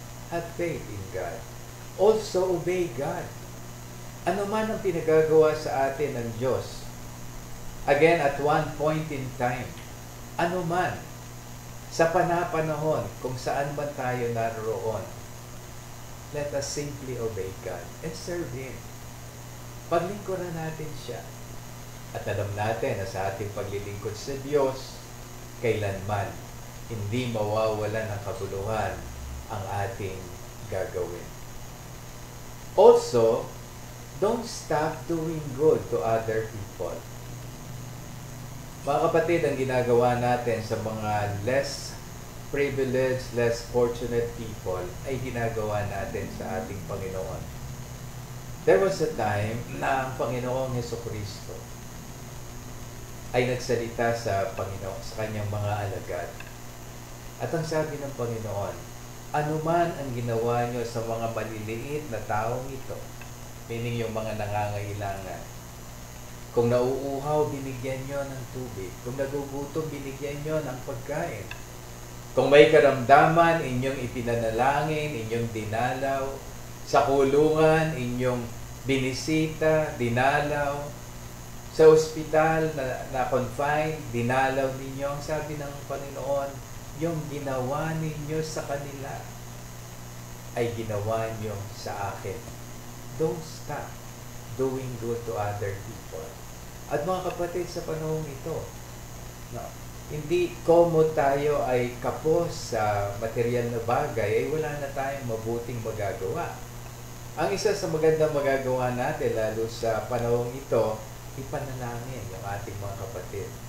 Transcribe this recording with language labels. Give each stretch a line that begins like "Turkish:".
English: Have faith in God. Also, obey God.
Filipino: Ano man ang pinagagawa sa atin ng Diyos,
English: again, at one point in time,
Filipino: ano man, sa panapanahon, kung saan man tayo naroon,
English: let us simply obey God and serve Him.
Filipino: Paglingkuran natin siya. At alam natin na sa ating paglilingkod sa Diyos, kailanman hindi mawawalan ng kabuluhan ang ating gagawin.
English: Also, don't stop doing good to other people.
Filipino: Mga kapatid, ang ginagawa natin sa mga
English: less privileged, less fortunate people
Filipino: ay ginagawa natin sa ating Panginoon.
English: There was a time
Filipino: na ang Panginoong Hesukristo ay nagsalita sa Panginoon, sa kanyang mga alagad. At ang sabi ng Panginoon, anuman ang ginawa nyo sa mga maliliit na taong ito, meaning yung mga nangangailangan, kung nauuhaw, binigyan nyo ng tubig. Kung nagugutom, binigyan nyo ng pagkain. Kung may karamdaman, inyong ipinanalangin, inyong dinalaw. Sa kulungan, inyong binisita, dinalaw. Sa ospital na confined, dinalaw ninyo. Ang sabi ng Panginoon, yung ginawa ninyo sa kanila ay ginawa nyo sa akin.
English: Don't stop doing good to other people.
Filipino: At mga kapatid, sa panahon ito, no, hindi komo tayo ay kapos sa material na bagay, ay wala na tayong mabuting magagawa. Ang isa sa magandang magagawa natin, lalo sa panahon ito, ipanalangin yung ating mga kapatid.